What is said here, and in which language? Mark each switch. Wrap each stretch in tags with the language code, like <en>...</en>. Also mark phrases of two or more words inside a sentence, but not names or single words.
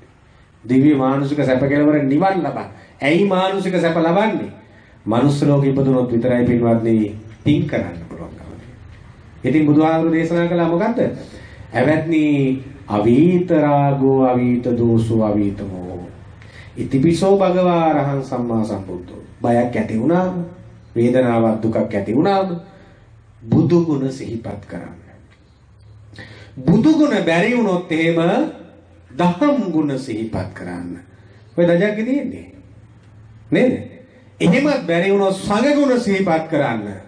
<si>දිව්‍ය මානුෂික සැප කෙලවර නිවන් ලබන. ඇයි මානුෂික සැප ලබන්නේ? මනුස්ස ලෝකෙ ඉපදුනොත් විතරයි පින්වත්නි පින් කරන්න පුළුවන්. ඉතින් බුදුහාමුදුරු දේශනා කළා මොකද්ද? ඇවැත්නි</si> <pi>අවීත රාගෝ අවීත දෝසෝ අවීත මොහ. ඉතිපිසෝ භගවා අරහං සම්මා සම්බුද්ධෝ.</pi> <si>බයක් ඇති වුණාම, වේදනාවක් දුකක් ඇති වුණාම බුදු ගුණ සිහිපත් කරන්න. බුදු ගුණ බැරි වුණොත් එහෙම දහම් ගුණ සිහිපත් කරන්න. ඔය දජක්කේ තියෙන්නේ. නේද? එහෙමත් බැරි වුණොත් සංඝ ගුණ සිහිපත් කරන්න.</si>